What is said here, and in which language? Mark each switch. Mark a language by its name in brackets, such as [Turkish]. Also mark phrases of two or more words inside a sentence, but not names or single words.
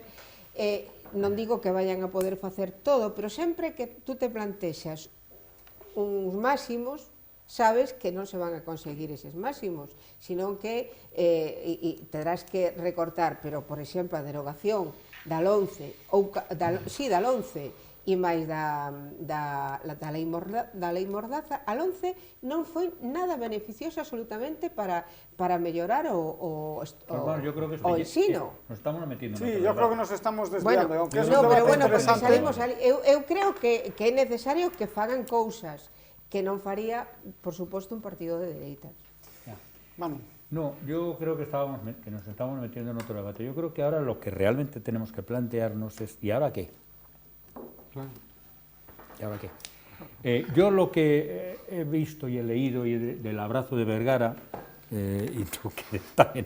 [Galician] non digo que vayan a poder facer todo, pero sempre que tú te plantexas uns máximos, sabes que non se van a conseguir eses máximos, senón que terás que recortar, pero, por exemplo, a derogación da LOMCE, da LOMCE, e máis da lei Mordaza, a LOMCE non foi nada beneficiosa absolutamente para mellorar o ensino. [Spanish] Nos estamos metiendo. Sí, yo creo que nos estamos desviando, Bueno, aunque es no, un pero debate bueno, porque interesante. salimos ali. [Galician] Eu creo que é necesario que fagan cousas que non faría, por suposto, un partido de dereitas. [Spanish] Manu. No, yo creo que nos estamos metiendo en otro debate. Yo creo que ahora lo que realmente tenemos que plantearnos es ¿y ahora qué? ¿Y ahora qué? Yo lo que he visto y he leído del abrazo de Vergara, y tú que también,